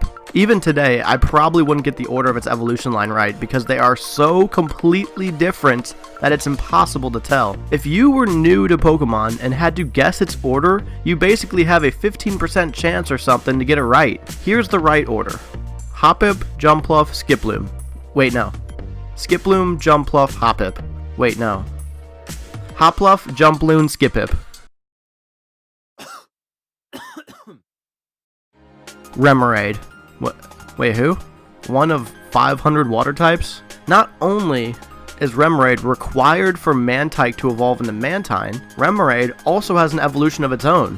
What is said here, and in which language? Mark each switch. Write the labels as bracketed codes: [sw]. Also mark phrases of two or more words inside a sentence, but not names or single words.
[en] Even today, I probably wouldn't get the order of its evolution line right because they are so completely different that it's impossible to tell. If you were new to Pokemon and had to guess its order, you basically have a 15% chance or something to get it right. Here's the right order. Hoppip, Jumpluff, Skiploom. Wait, no. Skiploom, Jumpluff, Hoppip. Wait, no. Hopluff, Jumploon, Skipip. Remorade. What? Wait, who? One of 500 water types? Not only is Remorade required for Mantike to evolve into Mantine, Remorade also has an evolution of its own.